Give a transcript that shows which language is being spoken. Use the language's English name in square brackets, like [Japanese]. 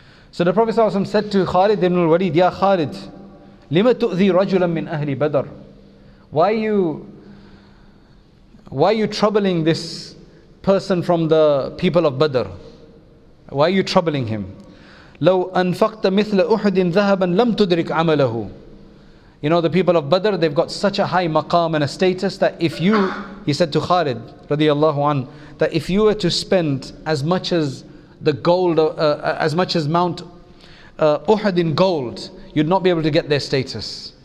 [English] So the Prophet ﷺ said to Khalid ibn al-Walid, Ya Khalid, [Arabic] لِمَ تُؤْذِي رَجُلًا مِنْ أَهْلِ بَدَرٍ, [English] why are you troubling this person from the people of Badr? Why are you troubling him? [Arabic] لو أنفقت مثل أحد ذهبا لم تدرك عمله. [English] You know, the people of Badr, they've got such a high maqam and a status that he said to Khalid radiallahu an, that if you were to spend as much as the gold, as much as Mount Uhud in gold, you'd not be able to get their status.